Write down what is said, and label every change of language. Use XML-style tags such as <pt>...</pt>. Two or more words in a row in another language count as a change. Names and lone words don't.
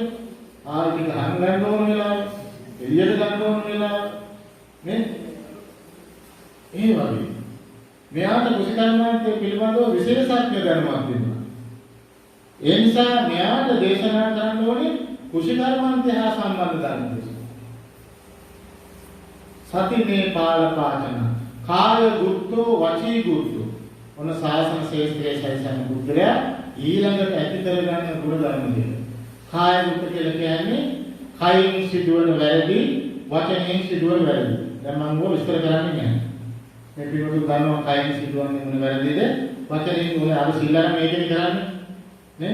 <si>ටික හංගන්න ඕන වෙලාව, එළියට ගන්න ඕන වෙලාව නේ? ඒ වගේ. මෙයාට කුසිකර්මාන්තයේ පිළිබඳව විශේෂඥ දැනුමක් තිබුණා. ඒ නිසා මෙයාට දේශනා කරන්න ඕනේ කුසිකර්මාන්තය හා සම්බන්ධ ධර්ම දේශනා.</si> <pi>සතිනේ පාලපාචන කාය දුක්ඛෝ වචී දුක්ඛෝ</pi> <si>ඔන්න සාසන ශේෂ්ත්‍රයේ සැරිසන බුද්ධයා ඊළඟට ඇති කරගන්න ගුණ ධර්ම දෙක. කාය දුක්ඛ කියලා කියන්නේ කයින් සිදුවන වැරදි වචනයෙන් සිදුවන වැරදි. දැන් මම ඕක විස්තර කරන්නේ නැහැ. මේ පිළිවෙල ගන්නවා කයින් සිදුවන්නේ මොන වැරදිද වචනයෙන් ඕනේ අර සිල්ලාරම මේකනේ කරන්නේ නේ?</si>